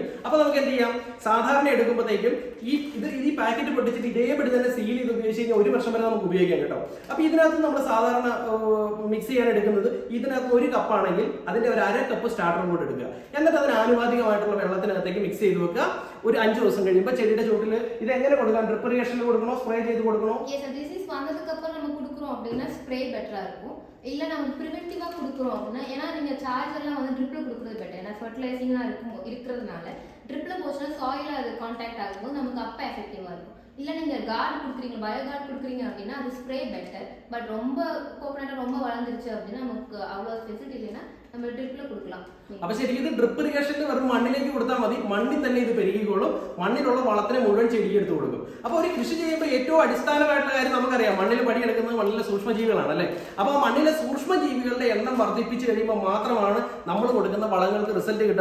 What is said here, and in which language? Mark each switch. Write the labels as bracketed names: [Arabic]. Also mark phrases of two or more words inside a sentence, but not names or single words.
[Malayalam] അപ്പൊ നമുക്ക് എന്ത് ചെയ്യാം, സാധാരണ എടുക്കുമ്പോഴത്തേക്കും ഈ പാക്കറ്റ് പൊട്ടിച്ചിട്ട് ഇതേപടി തന്നെ സീൽ ചെയ്ത് ഉപയോഗിച്ച് കഴിഞ്ഞാൽ 1 വർഷം വരെ നമുക്ക് ഉപയോഗിക്കാം കേട്ടോ. അപ്പൊ ഇതിനകത്ത് നമ്മൾ സാധാരണ മിക്സ് ചെയ്യാൻ എടുക്കുന്നത്, ഇതിനകത്ത് 1 കപ്പാണെങ്കിൽ അതിന്റെ ഒരു 1/2 കപ്പ് സ്റ്റാർട്ടർ കൂടെ എടുക്കുക. എന്നിട്ട് അതിന് ആനുപാതികമായിട്ടുള്ള വെള്ളത്തിനകത്തേക്ക് മിക്സ് ചെയ്ത് വെക്കുക. ഒരു 5 ദിവസം കഴിയുമ്പോൾ ചെടിയുടെ ചുവട്ടിൽ ഇത് എങ്ങനെ കൊടുക്കാം? [English] drip irrigation [Malayalam] കൊടുക്കണോ, സ്പ്രേ ചെയ്ത് കൊടുക്കണോ? [Tamil] வந்ததுக்கு அப்புறம் நம்ம கொடுக்குறோம் அப்படின்னா [English] spray better [Tamil] இருக்கும். இல்ல நம்ம பிரிவென்டிவா கொடுக்குறோம் அப்படின்னா, ஏன்னா நீங்க சார்ஜர்லாம் வந்து ட்ரிப்ல கொடுக்குறது பெட்டர். ஏன்னா ஃபர்டிலைசிங்லாம் இருக்கிறதுனால ட்ரிப்ல போச்சுன்னா சாயில அது கான்டாக்ட் ஆகும்போது நமக்கு அப்ப எஃபெக்டிவா இருக்கும். இல்ல நீங்க கார்டு கொடுக்குறீங்க, [English] bio guard [Tamil] கொடுக்குறீங்க அப்படின்னா அது [English] spray better. [Tamil] பட் ரொம்ப கோகனட் ரொம்ப வளர்ந்துருச்சு அப்படின்னா நமக்கு அவ்வளவு ஃபெசிலிட்டி இல்லைன்னா நம்ம ட்ரிப்ல கொடுக்கலாம். [Malayalam] അപ്പൊ ശരിക്കും ഇത് [English] drip irrigation [Malayalam] വെറും മണ്ണിലേക്ക് കൊടുത്താൽ മതി. മണ്ണിൽ തന്നെ ഇത് പെരുകിക്കോളും. മണ്ണിലുള്ള വളത്തിനെ മുഴുവൻ ചെടിക്ക് എടുത്ത് കൊടുക്കും. അപ്പൊ ഒരു കൃഷി ചെയ്യുമ്പോൾ ഏറ്റവും അടിസ്ഥാനമായിട്ടുള്ള കാര്യം നമുക്കറിയാം, മണ്ണിൽ പണിയെടുക്കുന്നത് മണ്ണിലെ സൂക്ഷ്മജീവികളാണ് അല്ലെ. അപ്പൊ ആ മണ്ണിലെ സൂക്ഷ്മജീവികളുടെ എണ്ണം വർദ്ധിപ്പിച്ച് കഴിയുമ്പോൾ മാത്രമാണ് നമ്മൾ കൊടുക്കുന്ന വളങ്ങൾക്ക് റിസൾട്ട് കിട്ടുക.